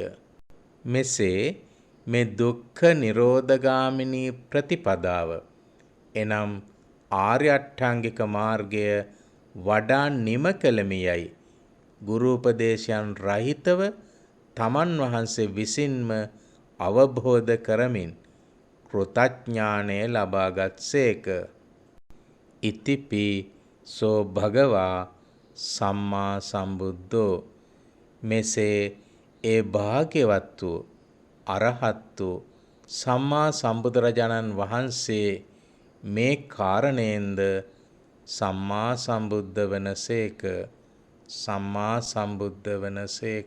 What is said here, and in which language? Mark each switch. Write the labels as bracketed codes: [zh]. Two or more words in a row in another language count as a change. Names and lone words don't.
[si] මෙසේ මේ දුක්ඛ නිරෝධගාමිනී ප්‍රතිපදාව එනම් ආර්ය අෂ්ටාංගික මාර්ගය වඩා නිම කළමියයි ගුරු උපදේශයන් රහිතව තමන් වහන්සේ විසින්ම අවබෝධ කරමින් කෘතඥානය ලබාගත්සේක. [pi] ඉතිපි සෝ භගවා සම්මා සම්බුද්ධෝ [si] මෙසේ ඒ භාග්‍යවත් වූ අරහත් වූ සම්මා සම්බුදුරජාණන් වහන්සේ මේ කාරණයෙන්ද සම්මා සම්බුද්ධ වනසේක. සම්මා සම්බුද්ධ වනසේක.